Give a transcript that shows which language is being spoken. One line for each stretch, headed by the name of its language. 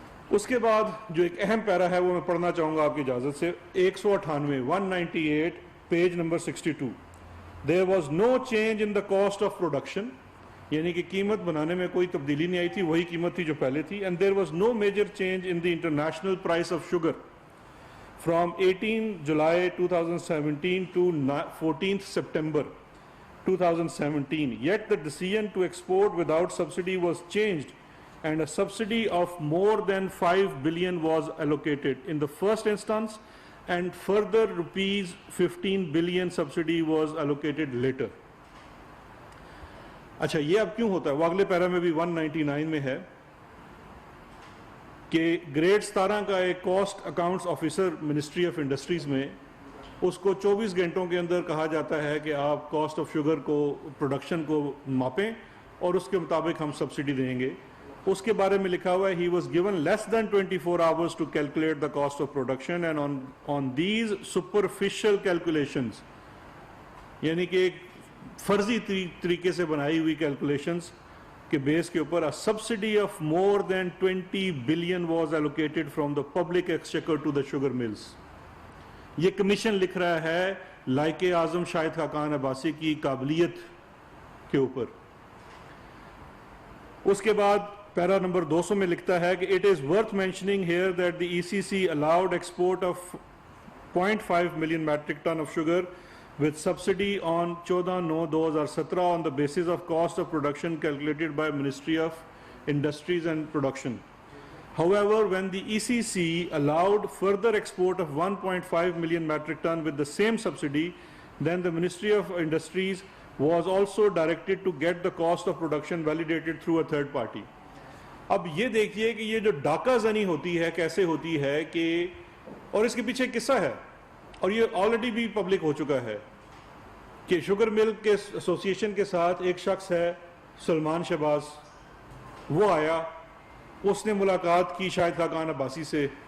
Urdu: اس کے بعد جو ایک اہم پیرا ہے وہ میں پڑھنا چاہوں گا آپ کی اجازت سے. 198 198 page number 62.
English: There was no change in the cost of production,
Urdu: یعنی کہ قیمت بنانے میں کوئی تبدیلی نہیں آئی تھی, وہی قیمت تھی جو پہلے تھی.
English: And there was no major change in the international price of sugar from 18 July 2017 to 14th September 2017. Yet the decision to export without subsidy was changed and a subsidy of more than 5 billion was allocated in the first instance, and further rupees 15 billion subsidy was allocated later.
Urdu: اچھا یہ اب کیوں ہوتا ہے؟ وہ اگلے پیرا میں بھی 199 میں ہے کہ گریڈ 17 کا ایک cost accounts officer ministry of industries میں, اس کو 24 گھنٹوں کے اندر کہا جاتا ہے کہ آپ کاسٹ آف شوگر کو, پروڈکشن کو ماپیں اور اس کے مطابق ہم سبسڈی دیں گے. اس کے بارے میں لکھا ہوا ہے
English: he was given less than 24 hours to calculate the cost of production, and on these superficial calculations,
Urdu: یعنی کہ ایک فرضی طریقے سے بنائی ہوئی کیلکولیشنز کے بیس کے اوپر,
English: a subsidy of more than 20 billion was allocated from the public exchequer to the sugar mills.
Urdu: یہ کمیشن لکھ رہا ہے لائق اعظم شاہد خاقان عباسی کی قابلیت کے اوپر. اس کے بعد پیرا نمبر 200 میں لکھتا ہے کہ
English: it is worth mentioning here that the ECC allowed export of 0.5 million metric ton of sugar with subsidy on 14/9/2017 on the basis of cost of production calculated by Ministry of Industries and Production. However, when the ECC allowed further export of 1.5 million metric ton with the same subsidy, then the Ministry of Industries was also directed to get the cost of production validated through a third party.
Urdu: اب یہ دیکھیے کہ یہ جو ڈاکہ زنی ہوتی ہے کیسے ہوتی ہے کہ, اور اس کے پیچھے قصہ ہے اور یہ آلریڈی بھی پبلک ہو چکا ہے کہ شوگر مل کے ایسوسی ایشن کے ساتھ ایک شخص ہے سلمان شہباز, وہ آیا, اس نے ملاقات کی شاہد خاقان عباسی سے.